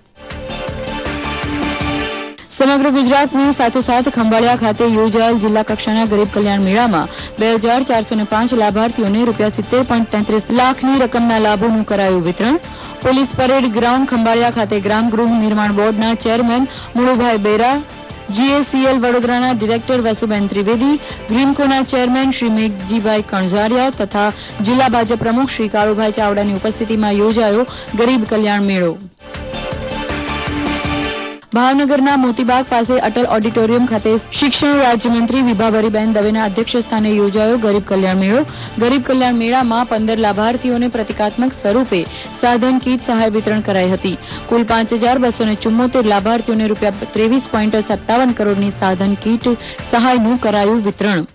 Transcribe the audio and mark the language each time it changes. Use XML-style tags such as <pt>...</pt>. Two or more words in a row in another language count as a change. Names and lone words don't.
<gu>સમગ્ર ગુજરાતની સાથોસાથ ખંભાળિયા ખાતે યોજાયેલ જિલ્લા કક્ષાના ગરીબ કલ્યાણ મેળામાં 2405 લાભાર્થીઓને ₹70.33 લાખની રકમના લાભોનું કરાયું વિતરણ। પોલીસ પરેડ ગ્રાઉન્ડ ખંભાળિયા ખાતે ગ્રામ ગૃહ નિર્માણ બોર્ડના ચેરમેન મુળુભાઈ બેરા, જીએસીએલ વડોદરાના ડિરેક્ટર વસુબેન ત્રિવેદી, ગ્રીનકોના ચેરમેન શ્રી મેઘજીભાઈ કણઝારિયા તથા જિલ્લા ભાજપ પ્રમુખ શ્રી કાળુભાઈ ચાવડાની ઉપસ્થિતિમાં યોજાયો ગરીબ કલ્યાણ મેળો। ભાવનગરના મોતીબાગ પાસે અટલ ઓડિટોરિયમ ખાતે શિક્ષણ રાજ્યમંત્રી વિભાવરીબેન દવેના અધ્યક્ષસ્થાને યોજાયો ગરીબ કલ્યાણ મેળો। ગરીબ કલ્યાણ મેળામાં 15 લાભાર્થીઓને પ્રતિકાત્મક સ્વરૂપે સાધન કીટ સહાય વિતરણ કરાઈ હતી। કુલ 5274 લાભાર્થીઓને ₹23.57 કરોડની સાધન કીટ સહાયનું કરાયું વિતરણ।</gu>